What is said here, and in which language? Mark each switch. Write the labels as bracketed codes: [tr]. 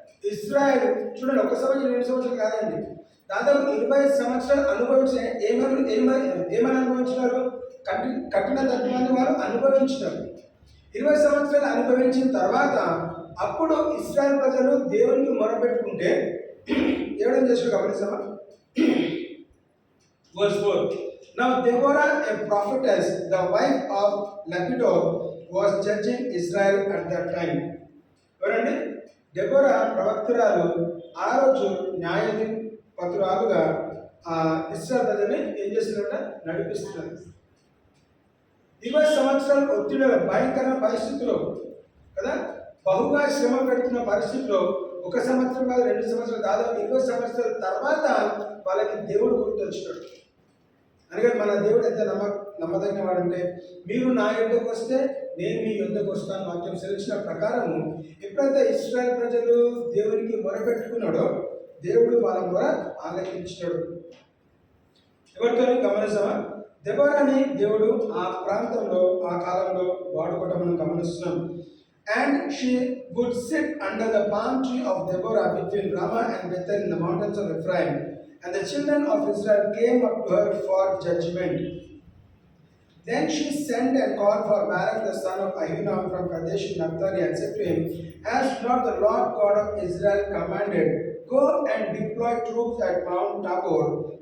[te] ఇశ్రాయేల్ చూడండి, 1 సంవత్సరం 2 సంవత్సరాలు కాదండి, దాదాపు 20 సంవత్సరాలు అనుభవించిన ఏమని అనుభవించినారు? కఠిన తత్వాన్ని వారు అనుభవించినారు. 20 సంవత్సరాలు అనుభవించిన తర్వాత అప్పుడు ఇశ్రాయేల్ ప్రజలు దేవునికి మొరపెట్టుకుంటే దేవుడు ఏం చేశాడు గమనిస్తామా? [en] Verse 4. Now Deborah, a prophetess, the wife of Lapidot, was judging Israel at that time. [te] ఎవరండి? డెబోరా ప్రవక్తురాలు ఆ రోజు న్యాయాధిపతురాలుగా ఇశ్రాయేల్ ప్రజల్ని ఏం చేస్తున్నారంట? నడిపిస్తున్నారు. 20 సంవత్సరాల ఒత్తిడిలో, భయంకరమైన పరిస్థితుల్లో కదా, బహుగా శ్రమ పెడుతున్న పరిస్థితిలో 1 సంవత్సరం కాదు 2 సంవత్సరాలు, దాదాపు 20 సంవత్సరాల తర్వాత వాళ్ళకి దేవుడు గుర్తొచ్చినాడు. అందుకని మన దేవుడు ఎంత నమ్మదగిన వాడంటే, మీరు నా యొద్దకు వస్తే నేను మీ యొద్దకు వస్తాను వాక్యం సెలవించిన ప్రకారము ఎప్పుడైతే ఇశ్రాయేల్ ప్రజలు దేవునికి మొరపెట్టుకున్నాడో దేవుడు వాళ్ళ మొర ఆలకించినాడు. ఎవరితో గమనిస్తామా? దెబోరాని దేవుడు ఆ ప్రాంతంలో ఆ కాలంలో వాడుకోవడం మనం గమనిస్తున్నాం. [en] And she would sit under the palm tree of Deborah between Ramah and Bethel in the mountains of Ephraim. And the children of Israel came up to her for judgment. Then she sent and called for Barak the son of Ahinoam from Kadesh Naphtali and said to him, Has not the Lord God of Israel commanded, Go and deploy troops at Mount Tabor.